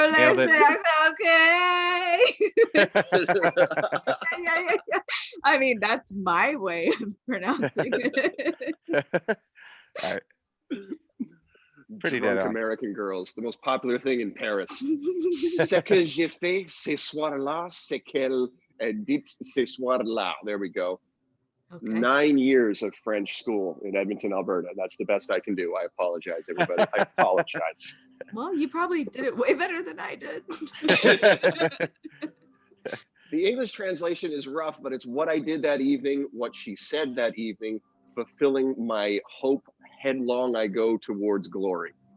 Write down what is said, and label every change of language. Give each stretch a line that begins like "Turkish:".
English: Okay. Yeah. I mean, that's my way of pronouncing it. Pretty drunk American girls, the most popular thing in Paris.
French: Ce que j'ai fait ce soir-là, c'est qu'elle dit ce soir-là.
English: There we go. Okay. 9 years of French school in Edmonton, Alberta. That's the best I can do. I apologize, everybody. I apologize. Well, you probably did it way better than I did. The English translation is rough, but it's what I did that evening, what she said that evening, fulfilling my hope, headlong I go towards glory.